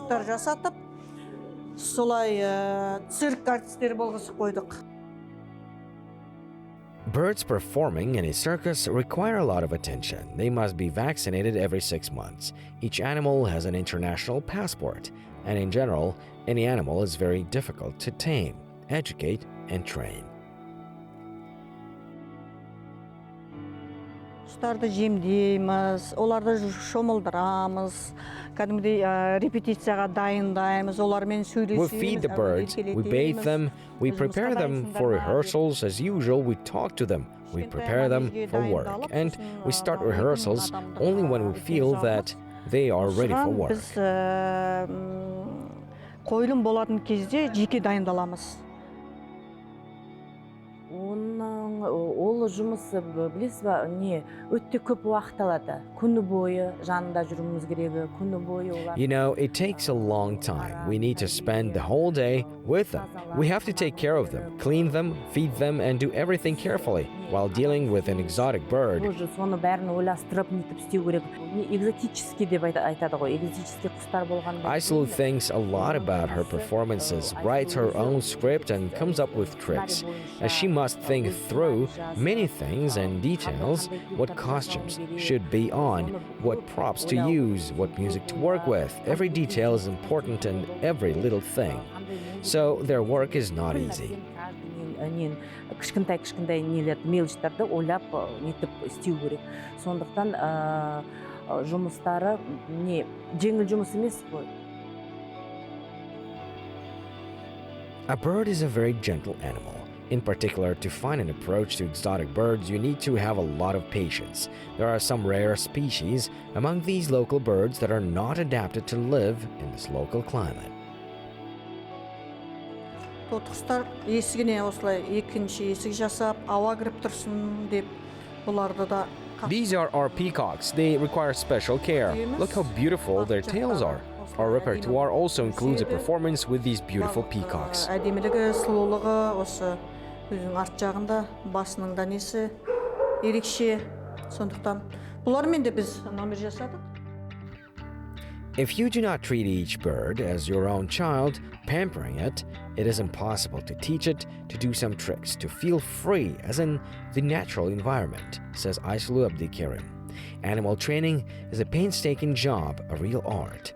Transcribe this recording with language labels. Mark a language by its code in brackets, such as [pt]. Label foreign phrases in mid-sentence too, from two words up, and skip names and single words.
[en] Birds performing in a circus require a lot of attention. They must be vaccinated every 6 months. Each animal has an international passport, and in general, any animal is very difficult to tame, educate, and train. [kk] Құстарды жемдейміз, оларды шомылдырамыз, кәдімгідей репетицияға дайындаймыз, олармен сөйлесеміз. [en] We feed the birds, we bathe them, we prepare them for rehearsals. As usual, we talk to them, we prepare them for work, and we start rehearsals only when we feel that they are ready for work. [kk] Біз қойылым болатын кезде жеке дайындаламыз. Ол жұмысы білесіз ба, не өте көп уақыт алады. Күні бойы жанында жүруіміз керек, күні бойы олар. [en] You know, it takes a long time. We need to spend the whole day with them. We have to take care of them, clean them, feed them, and do everything carefully while dealing with an exotic bird. [kk] Соны бәрін ойластырып, нетіп істеу керек. Экзотический деп айтады ғой, экзотический құстар болған. [en] Aisulu thinks a lot about her performances, writes her own script, and comes up with tricks, as she must think through many things and details: what costumes should be on, what props to use, what music to work with. Every detail is important and every little thing. So their work is not easy. [kk] Кішкентай нелерді, мелочтарды ойлап нетіп істеу керек. Сондықтан жұмыстары не жеңіл жұмыс емес қой. [en] A bird is a very gentle animal. In particular, to find an approach to exotic birds, you need to have a lot of patience. There are some rare species among these local birds that are not adapted to live in this local climate. [kk] Құстар есігіне осылай екінші есік жасап, ауа кіріп тұрсын деп бұларды да. [en] These are our peacocks. They require special care. Look how beautiful their tails are. Our repertoire also includes a performance with these beautiful peacocks. [kk] Әдемілігі, сұлулығы осы өзінің арт жағында, басының да несі ерекше. Сондықтан бұлармен де біз номер жасадық. [en] If you do not treat each bird as your own child, pampering it, it is impossible to teach it to do some tricks, to feel free as in the natural environment, says Aisulu Abdikerim. Animal training is a painstaking job, a real art.